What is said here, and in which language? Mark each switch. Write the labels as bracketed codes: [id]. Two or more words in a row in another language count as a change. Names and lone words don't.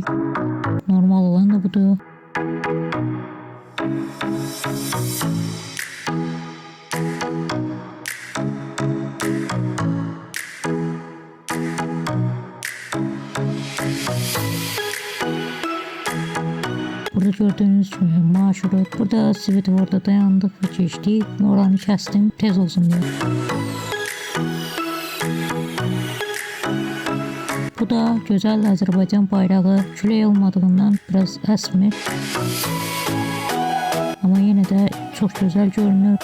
[tr] Normal olan da budur. Burada gördüğünüz gibi marşrut. Burada svetoforda dayandık ve geçtik. [az] Oranı kəsdim tez [tr] olsun diye. Bu da güzel Azərbaycan bayrağı. [az] Külək olmadığından biraz əsmir. Amma yenə də çox gözəl görünür.